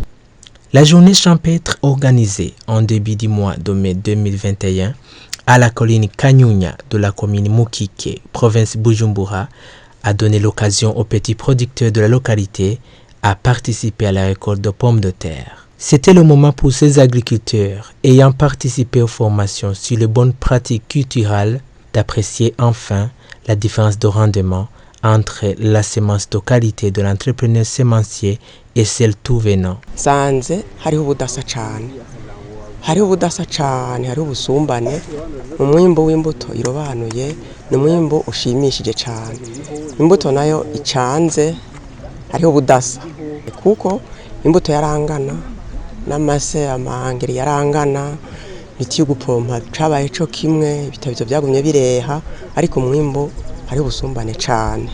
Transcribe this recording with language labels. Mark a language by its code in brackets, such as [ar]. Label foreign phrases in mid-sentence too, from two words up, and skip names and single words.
[fr] La journée champêtre organisée en début du mois de mai 2021 à la colline Kanyunya de la commune Mukike, province Bujumbura, a donné l'occasion aux petits producteurs de la localité à participer à la récolte de pommes de terre. C'était le moment pour ces agriculteurs ayant participé aux formations sur les bonnes pratiques culturelles d'apprécier enfin la différence de rendement entre la semence de qualité de l'entrepreneur semencier et celle tout venant. [rn] Sanze hariho ubudasa cyane. Hariho ubudasa cyane, hariho ubusumbane. Umwimbo w'imbuto irobanuye ni umwimbo ushimishije cyane. Imbuto nayo icanze hariho ubudasa kuko imbuto yarangana n'amase amangeri yarangana biti yo gupompa cabaye cyo kimwe ibitabizo byagumye bireha ariko umwimbo hariho ubusumbane cyane.